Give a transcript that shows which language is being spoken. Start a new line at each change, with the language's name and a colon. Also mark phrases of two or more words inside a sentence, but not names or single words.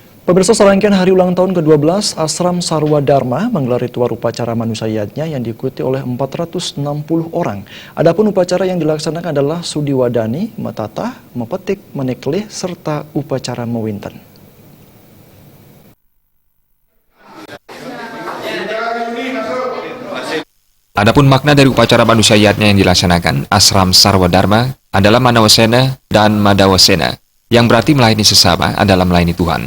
Indonesian: Pemirsa, serangkaian hari ulang tahun ke-12 Ashram Sarwa Dharma menggelar ritual upacara manusiaatnya yang diikuti oleh 460 orang. Adapun upacara yang dilaksanakan adalah Sudiwadani, Metatah, Mepetik, Meneklih, serta upacara Mewinten. Adapun makna dari upacara manusiaatnya yang dilaksanakan Ashram Sarwa Dharma adalah Manawasena dan Madawasena, yang berarti melayani sesama adalah melayani Tuhan.